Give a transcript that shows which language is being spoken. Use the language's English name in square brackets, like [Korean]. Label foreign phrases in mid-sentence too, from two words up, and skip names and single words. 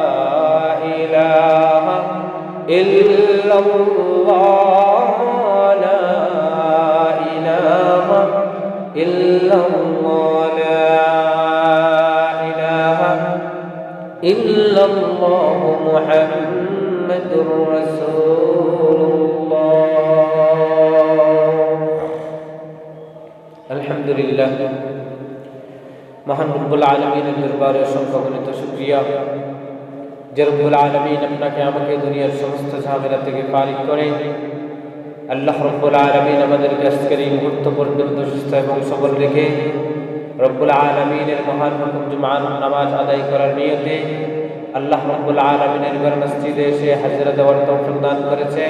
[Arabic] الہ الا اللہ لا الہ الا اللہ لا الہ الا اللہ محمد رسول اللہ الحمدللہ মহান [Bangla] রব্বুল আলামিনের দরবারে অসংখ্য গণিত শুকরিয়া যে রব্বুল আলামিন আপনাকে আমাকে দুনিয়ার সমস্ত ঝামেলা থেকে ফারিগ করে আল্লাহ রব্বুল আলামিন আমাদেরকে আজকের এই মুহূর্ত পর্যন্ত সুস্থ এবং সবল রেখে রব্বুল আলামিনের মহান হুকুম জুমার নামাজ আদায় করার নিয়তে আল্লাহ রব্বুল আলামিনের ঘর মসজিদে এসে হাজরা দেওয়ার তৌফিক দান করেছেন।